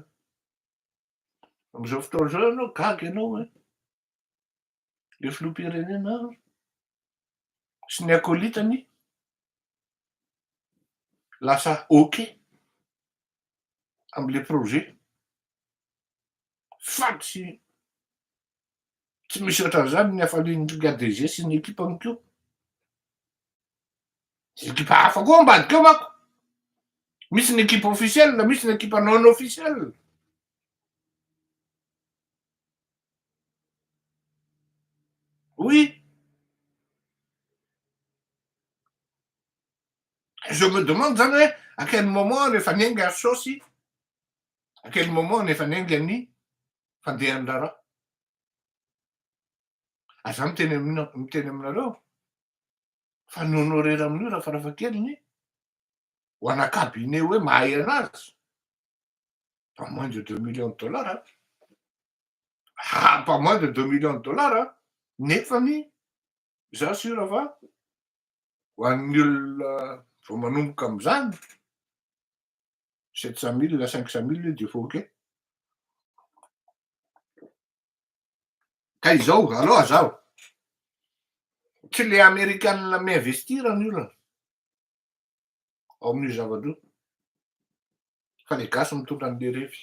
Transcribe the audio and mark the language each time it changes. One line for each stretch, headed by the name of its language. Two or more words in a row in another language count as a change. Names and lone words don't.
Malagasy: Am'zao fotoana zao ianao gaga ianao hoe le filoham-pirenena sy ny akolitany lasa OK am'le projet. Fatsy tsy misy ohatran'zany ny hafalian'ny DG sy ny ekipany keo. Ekipa hafa koa ambadika eo manko. Misy ny ekipa officielle, misy ny ekipa
French: non officielle. Oui. Je me demande
Malagasy: zany hoe
French: à quel moment
Malagasy: rehefa niainga saosy,
French: à quel moment
Malagasy: nefa niainga ny fandehan'ny raharaha. Za miteny aminareo fa ny honorer amin'io raha farafahakeliny ho ana cabinet hoe mahay anazy
French: pas moins de 2 millions de dollars. Pas moins de 2 millions de dollars
Malagasy: nefany za sura fa ho an'ny olona vao manomboka am'zany 700 000 à 500 000 de efa OK. Ka izao aloha zaho tsy le amerikanina miinvestira ny olona ao amin'io zavatra io fa le gasy mitondra an'le refy.